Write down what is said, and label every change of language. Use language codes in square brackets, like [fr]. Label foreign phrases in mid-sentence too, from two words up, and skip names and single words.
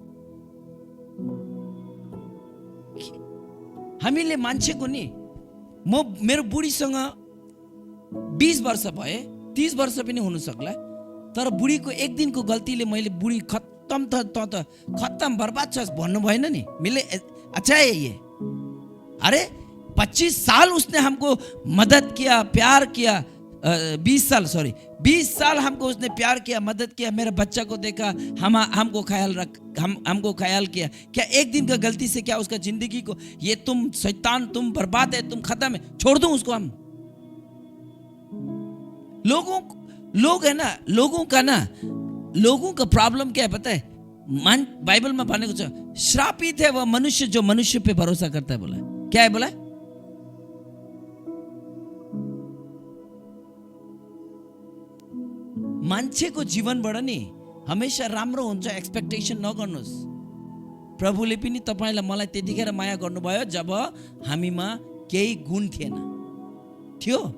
[ne] हामीले मान्छेको नि, मेरो बुढीसँग 20 वर्ष भए, 30 वर्ष पनि हुन सक्ला, तर बुढीको एक दिनको गल्तीले मैले बुढी खत्तम त खत्तम बर्बाद छ भन्नु भएन नि। [hi] मिले अच्छा है ये, अरे 25 साल उसने हमको मदद किया, प्यार किया, 20 साल हमको उसने प्यार किया, मदद किया, मेरे बच्चा को देखा, हमको ख्याल किया। क्या एक दिन का गलती से क्या उसका जिंदगी को, ये तुम शैतान, तुम बर्बाद है, तुम खत्म है, छोड़ दूं उसको हम? लोग है ना, लोगों का प्रॉब्लम क्या है पता है? बाइबल में [ne] भनेको छ, [hi] श्रापित है वह मनुष्य जो मनुष्य पे भरोसा करता है। बोला क्या है? [ne] बोला मान्छेको जीवनबाट नि हमेशा राम्रो हुन्छ एक्सपेक्टेसन नगर्नुहोस्। प्रभुले पनि तपाईलाई मलाई त्यतिखेर माया गर्नुभयो जब हामीमा केही गुण थियो।